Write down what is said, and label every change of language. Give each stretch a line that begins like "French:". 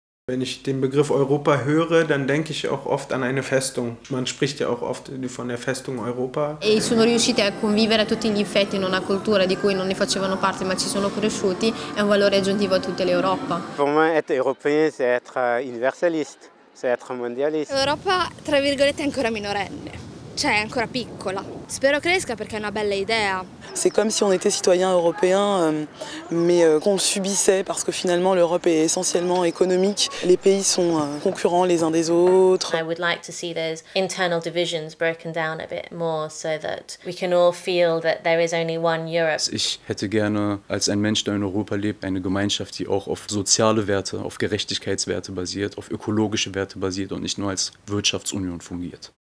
German: Wenn ich den Begriff Europa höre, dann denke ich auch oft an eine Festung. Man spricht ja auch oft von der Festung Europa.
Italian: E sono riusciti a convivere a tutti gli effetti in una cultura di cui non ne facevano parte ma ci sono cresciuti, è un valore aggiuntivo a tutta l'Europa.
French: Pour moi, être européen, c'est être universaliste, c'est être mondialiste.
Italian: L'Europa, tra virgolette, è ancora minorenne. Cioè è ancora piccola. Spero cresca perché è una bella idea.
French: C'est comme si on était citoyen européen, mais qu'on le subissait parce que finalement l'Europe est essentiellement économique. Les pays sont concurrents les uns des autres.
English: I would like to see those internal divisions broken down a bit more so that we can all feel that there is only one Europe.
German: Ich hätte gerne als ein Mensch, der in Europa lebt, eine Gemeinschaft, die auch auf soziale Werte, auf Gerechtigkeitswerte basiert, auf ökologische Werte basiert und nicht nur als Wirtschaftsunion fungiert.